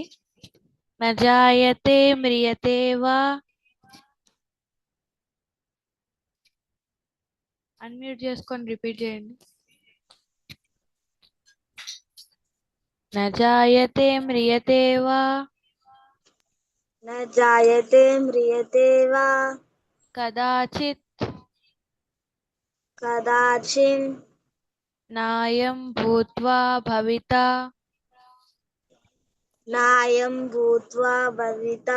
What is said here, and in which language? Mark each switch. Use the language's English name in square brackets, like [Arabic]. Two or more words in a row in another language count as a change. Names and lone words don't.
[Sanskrit] నజాయతే మ్రియతే వా. [Telugu] అన్మ్యూట్ చేసుకొని రిపీట్ చేయండి. [Sanskrit] నజాయతే మ్రియతే వా न जायते म्रियते वा కదాచిత్ कदाचिन् నాయం భూత్వా భవితా नायं भूत्वा भविता